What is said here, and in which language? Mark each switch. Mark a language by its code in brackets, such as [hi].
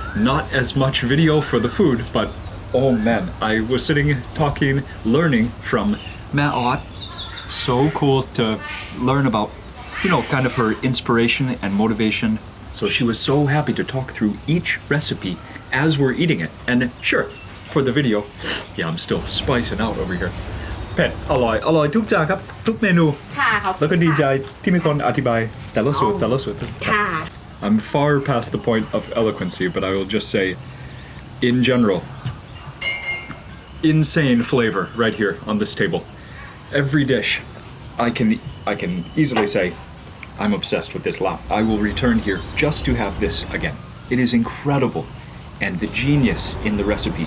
[en] Not as much video for the food, but oh man, I was sitting, talking, learning from Miiiiight. So cool to learn about, kind of her inspiration and motivation. So she was so happy to talk through each recipe as we're eating it. And sure, for the video, yeah, I'm still spicing out over here. [th] เผ็ดอร่อยทุกจานครับทุกเมนู ค่ะครับ แล้วก็ดีใจที่มีคนอธิบายแต่ละสูตร ค่ะ [en] I'm far past the point of eloquency, but I will just say, in general, insane flavor right here on this table. Every dish, I can easily say, I'm obsessed with this lap. I will return here just to have this again. It is incredible, and the genius in the recipe.